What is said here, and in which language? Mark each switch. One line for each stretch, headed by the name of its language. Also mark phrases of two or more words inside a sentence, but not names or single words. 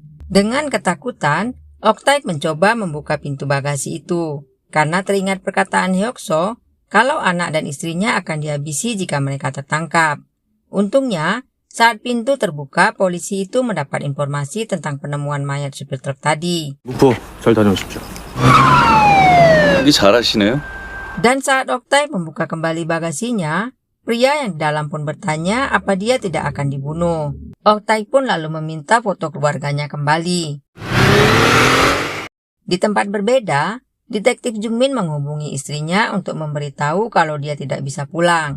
Indonesian: Dengan ketakutan, Ok-taek mencoba membuka pintu bagasi itu, karena teringat perkataan Hyuk-soo kalau anak dan istrinya akan dihabisi jika mereka tertangkap. Untungnya, saat pintu terbuka, polisi itu mendapat informasi tentang penemuan mayat supir truk tadi.
Korean: 무포 잘 다녀오십시오. 잘하시네요.
Indonesian: Dan saat Ok-taek membuka kembali bagasinya, pria yang di dalam pun bertanya apa dia tidak akan dibunuh. Ok-taek pun lalu meminta foto keluarganya kembali. Di tempat berbeda, detektif Jung-min menghubungi istrinya untuk memberitahu kalau dia tidak bisa pulang.